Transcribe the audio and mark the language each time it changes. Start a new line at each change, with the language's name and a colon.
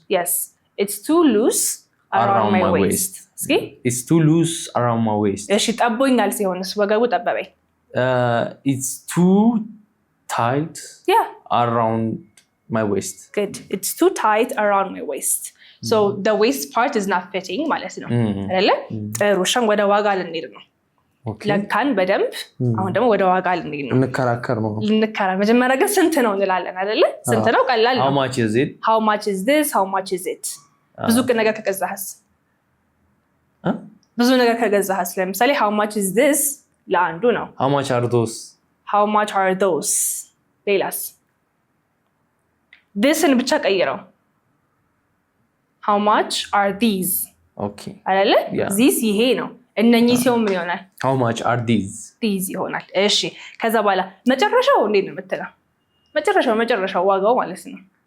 English: yes it's too loose around my waist እስኪ it's too loose around my waist
Amharic: እሺ ጠቦኛል ሲሆንስ ወገቡ ጠበበኝ
English: it's too tight around my waist good it's too tight around my waist so the waist part is not fitting
Amharic: ማለት ነው አይደለ ጥሩ ሸን ወደ ዋጋ ልንሄድ ነው ለካን በደንብ አሁን ደግሞ ወደ ዋጋ ልንሄድ ነው ልንከራከር መጀመሪያ ግን ስንት ነው እንላለን አይደለ ስንት ነው ቀላል ነው
English: how much is this how much is it
Amharic: ብዙ ነገር ከገዛህስ ብዙ ነገር ከገዛህስ ለምሳሌ
English: how much is this
Amharic: ለአንዱ ነው
English: how much are those
Amharic: ሌላስ thisን ብቻ ቀይረው
English: how much are these okay
Amharic: አይደለ this ይሄ ነው እነኚህ ሲሆን ምን ይሆናል
English: how much are these
Amharic: ይሆናል እሺ ከዛ በኋላ መጨረሻው እንዴት ነው የምትለው መጨረሻው ዋጋው ማለት ነው